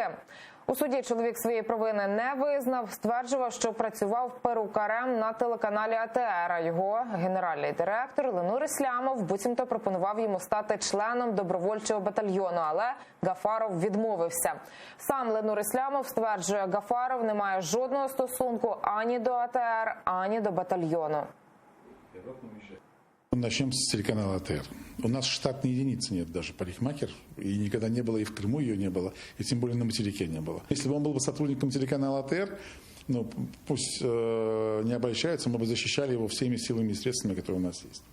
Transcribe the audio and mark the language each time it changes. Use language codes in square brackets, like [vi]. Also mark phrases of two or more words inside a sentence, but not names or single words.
[uk] У суді чоловік своєї провини не визнав, стверджував, що працював перукарем на телеканалі АТР, а його генеральний директор Ленур Іслямов буцімто пропонував йому стати членом добровольчого батальйону, але Гафаров відмовився. Сам Ленур Іслямов стверджує, Гафаров не має жодного стосунку ані до АТР, ані до батальйону. [ru] Начнем с телеканала АТР. У нас штатной единицы нет даже, парикмахер, и никогда не было, и в Крыму ее не было, и тем более на материке не было. Если бы он был бы сотрудником телеканала АТР, ну, пусть не обольщаются, мы бы защищали его всеми силами и средствами, которые у нас есть.